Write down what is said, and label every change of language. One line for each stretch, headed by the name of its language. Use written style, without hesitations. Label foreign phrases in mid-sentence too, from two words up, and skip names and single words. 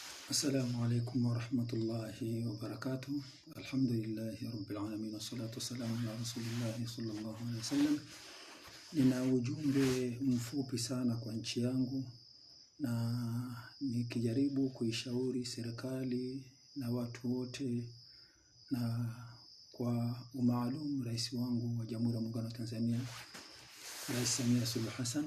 Arabic: السلام عليكم ورحمة الله وبركاته. الحمد لله رب العالمين والصلاة والسلام على رسول الله صلى الله عليه وسلم.
Swahili: Nina ujumbe mfupi sana kwa nchi yangu na nikijaribu kuishauri serikali na watu wote na kwa umaalum rais wangu wa Jamhuri ya Muungano wa Tanzania, Rais Samia Suluhu Hassan.